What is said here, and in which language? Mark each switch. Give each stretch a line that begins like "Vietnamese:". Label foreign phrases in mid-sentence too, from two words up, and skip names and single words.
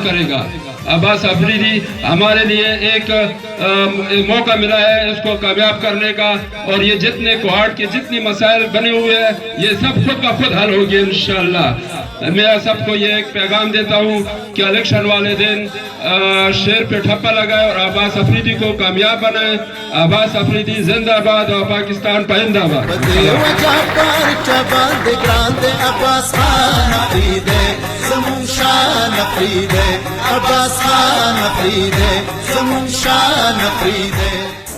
Urdu: کرے گا عباس افریدی ہمارے لیے ایک موقع ملا ہے اس کو کامیاب کرنے کا اور یہ جتنے کوہاٹ کے جتنی مسائل بنے ہوئے ہیں یہ سب خود کا خود حل ہوگی انشاءاللہ میں سب کو یہ ایک پیغام دیتا ہوں کہ الیکشن والے دن شیر پہ ٹھپا لگائے اور عباس افریدی کو کامیاب بنائے عباس افریدی زندہ باد اور پاکستان پائندہ باد
Pashto: عباس خان افریدے زمون شان افریدے عباس خان افریدے زمون شان افریدے